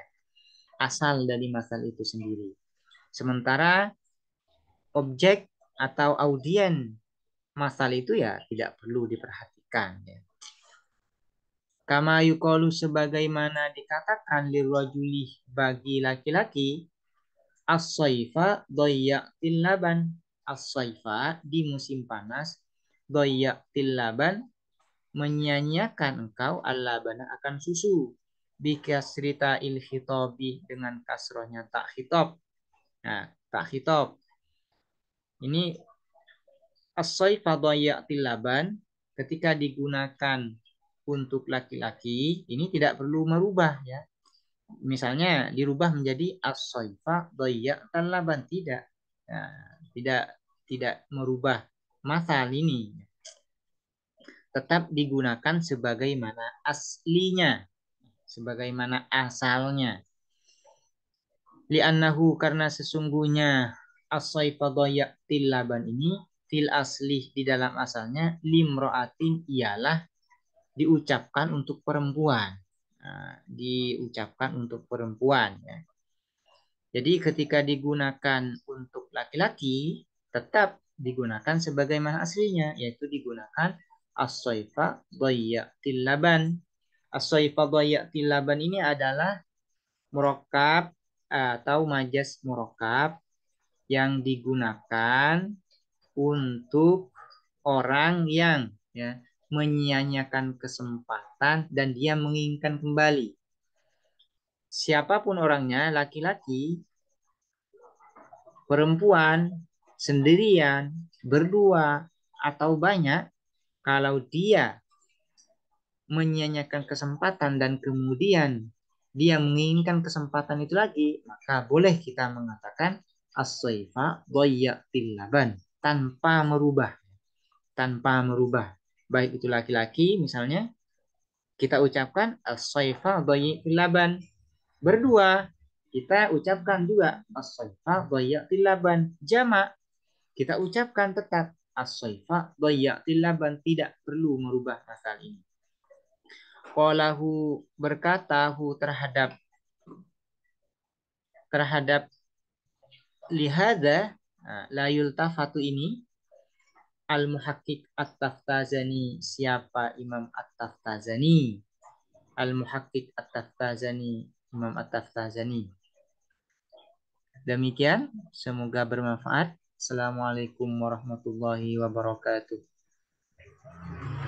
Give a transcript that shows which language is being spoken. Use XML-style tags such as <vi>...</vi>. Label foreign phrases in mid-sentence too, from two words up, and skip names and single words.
<id>Asal dari masal itu sendiri. Sementara objek atau audien masal itu ya tidak perlu diperhatikan ya.</id> <ar>كما يقال</ar> <id>sebagaimana dikatakan lirrajuli bagi laki-laki</id> <ar>الصيف ضيعت اللبن.</ar> <id>As-saifa di musim panas</id> <ar>ضيعت اللبن</ar> <id>menyanyiakan engkau al-labana akan susu</id> <ar>بكسرة الخطاب</ar> <id>dengan kasrohnya</id> <ar>تاء الخطاب.</ar> <id>Nah,</id> <ar>تاء الخطاب.</ar> <id>Ini</id> <ar>الصيف ضيعت اللبن</ar> <id>ketika digunakan untuk laki-laki ini tidak perlu merubah ya. Misalnya dirubah menjadi</id> <ar>الصيف ضيعت اللبن</ar> <id>tidak. Nah, tidak merubah masal ini. tetap digunakan sebagaimana aslinya, sebagaimana asalnya. Li'annahu karena sesungguhnya</id> <ar>الصيف ضيعت اللبن</ar> <id>ini</id> <ar>في الأصل</ar> <id>di dalam asalnya limroatin ialah diucapkan untuk perempuan. Nah, diucapkan untuk perempuan ya. Jadi ketika digunakan untuk laki-laki tetap digunakan sebagaimana aslinya, yaitu digunakan</id> <ar>الصيف ضيعت اللبن. الصيف ضيعت اللبن</ar> <id>ini adalah murakkab atau majas murakkab yang digunakan untuk orang yang ya menyia-nyiakan kesempatan dan dia menginginkan kembali. Siapapun orangnya, laki-laki, perempuan, sendirian, berdua, atau banyak, kalau dia menyia-nyiakan kesempatan dan kemudian dia menginginkan kesempatan itu lagi, maka boleh kita mengatakan</id> <ar>الصيف ضيعت اللبن</ar> <id>tanpa merubah, tanpa merubah. Baik itu laki-laki misalnya kita ucapkan</id> <ar>الصيف ضيعت اللبن.</ar> <id>Berdua kita ucapkan juga</id> <ar>الصيف ضيعت اللبن.</ar> <id>Jamak kita ucapkan tetap</id> <ar>الصيف ضيعت اللبن,</ar> <id>tidak perlu merubah asal ini. Qalahu berkata terhadap</id> <ar>لهذا لا يلتفت</ar> <id>ini</id> <ar>المحقق التفتازاني.</ar> <id>Siapa Imam at-taftazani? Al-muhaqqiq at-taftazani, Imam at-taftazani. Demikian, semoga bermanfaat.</id> <ar>السلام عليكم ورحمة الله وبركاته.</ar>